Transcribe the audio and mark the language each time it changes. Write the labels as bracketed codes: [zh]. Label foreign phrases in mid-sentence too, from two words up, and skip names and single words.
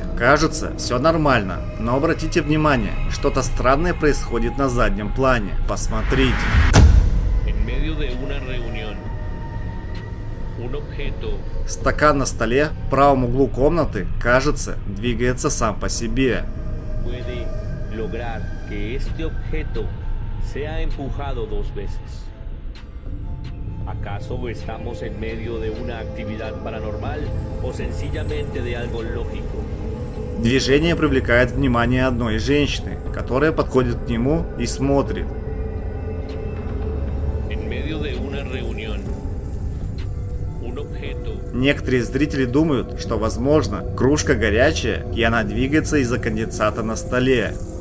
[ru] Кажется, все нормально, но обратите внимание, что-то странное происходит на заднем плане. Посмотрите. Стакан на столе в правом углу комнаты, кажется, двигается сам по себе. [es] ¿Acaso estamos en medio de una actividad paranormal o sencillamente de algo lógico? [ru] Движение привлекает внимание одной женщины, которая подходит к нему и смотрит. Некоторые зрители думают, что возможно кружка горячая и она двигается из-за конденсата на столе.